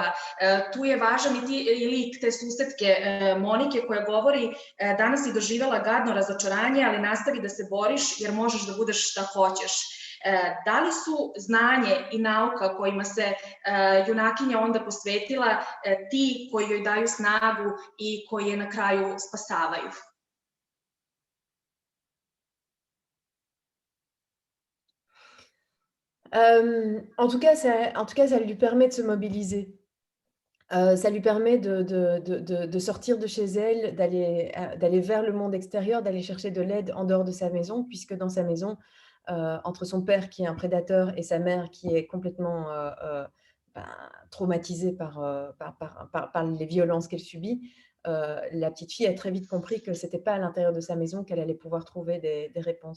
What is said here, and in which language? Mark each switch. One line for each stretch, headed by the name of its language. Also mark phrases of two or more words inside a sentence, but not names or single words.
Serbian: Tu je važan i lik te susetke Monike koja govori danas si doživela gadno razočaranje, ali nastavi da se boriš jer možeš da budeš šta hoćeš. Da li su znanje i nauka kojima se junakinja onda posvetila ti koji joj daju snagu i koji je na kraju spasavaju?
French: En tout cas, ça lui permet de se mobiliser. Ça lui permet de sortir de chez elle, d'aller vers le monde extérieur, d'aller chercher de l'aide en dehors de sa maison, puisque dans sa maison, entre son père qui est un prédateur et sa mère qui est complètement traumatisée par les violences qu'elle subit, la petite fille a très vite compris que ce n'était pas à l'intérieur de sa maison qu'elle allait pouvoir trouver des réponses.